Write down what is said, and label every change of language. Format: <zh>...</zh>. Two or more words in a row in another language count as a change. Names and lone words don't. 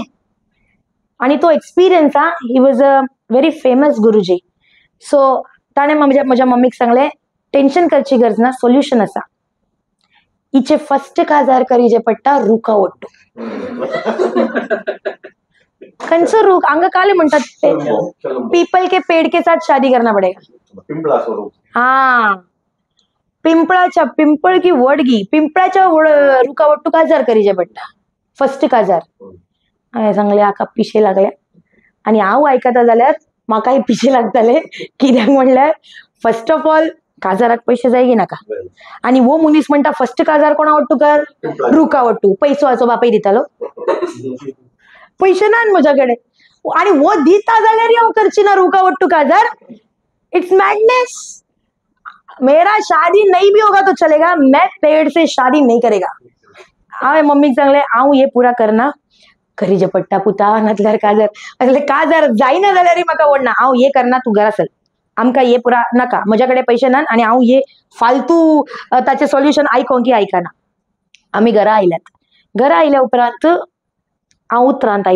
<kok>आणि तो</kok> <en>experience he was a very famous guruji.</en> <kok>सो ताणे म्हज्या मम्मीक सांगले टेन्शन करची गरज ना, सोल्युशन आसा. हिचे फर्स्ट काजार करीचे पडटा रुखा ओट्टू. खंयचो रूख, हांगा काले म्हणटात ते</kok> <hi>पीपल के पेड़ के साथ शादी करना पडेगा.</hi> <kok>हा, पिंपळ की वडगी, पिंपळाच्या रुखा ओट्टू काजार करीचे पडटा फर्स्ट काजार. हांवें सांगलें हाका पिशे लागल्या. आणि हांव आयकता जाल्यार म्हाकाय पिशे लागताले. कित्याक म्हणल्यार</kok> <en>first of all</en> <kok>काजाराक पैसे जाय की नाका. आणि वो मनीस म्हणटा फर्स्ट काजार कोणा ओट्टू कर, रुखा ओट्टू. पैसो आचो बापाय दितालो, पैसे ना म्हज्याकडे. आणि वो दिता जाल्यार हांव करची ना रुखा ओट्टू काजार.</kok> <en>it's madness.</en> <hi>मेरा शादी नहीं भी होगा तो चलेगा, मैं पेड़ से शादी नहीं करेगा.</hi> <kok>हांवें मम्मीक सांगलें हांव हे पुरा करना, करीचे पडटा पुता, नातल्यार काजार जायना जाल्यार म्हाका ओडना. हांव हे करना, तू घरा चल, आमकां हे पुरा नाका, म्हज्याकडे पैसे ना. आणि हांव हे फालतू ताचे सोल्युशन आयकोंकी आयकना. आम्ही घरा आयल्या उपरांत हांव उतरांत आयली.</kok>